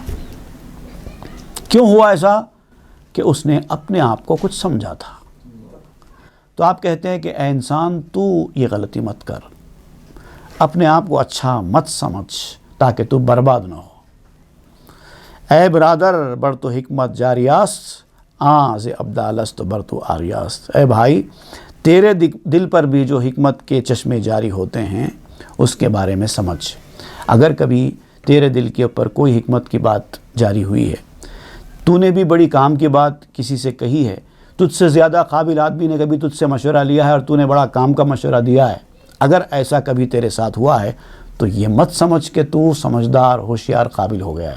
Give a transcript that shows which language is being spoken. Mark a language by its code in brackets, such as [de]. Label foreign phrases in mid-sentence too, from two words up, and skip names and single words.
[ur] کیوں ہوا ایسا؟ کہ اس نے اپنے آپ کو کچھ سمجھا تھا۔ تو آپ کہتے ہیں کہ اے انسان، تو یہ غلطی مت کر، اپنے آپ کو اچھا مت سمجھ تاکہ تو برباد نہ ہو۔ [fa] اے برادر بر تو حکمت جاریاست، آن ز ابدالست بر تو آریاست۔ [ur] اے بھائی، تیرے دل پر بھی جو حکمت کے چشمے جاری ہوتے ہیں اس کے بارے میں سمجھ۔ اگر کبھی تیرے دل کے اوپر کوئی حکمت کی بات جاری ہوئی ہے، تو نے بھی بڑی کام کی بات کسی سے کہی ہے، تجھ سے زیادہ قابل آدمی نے کبھی تجھ سے مشورہ لیا ہے اور تو نے بڑا کام کا مشورہ دیا ہے، اگر ایسا کبھی تیرے ساتھ ہوا ہے تو یہ مت سمجھ کہ تو سمجھدار، ہوشیار، قابل ہو گیا ہے۔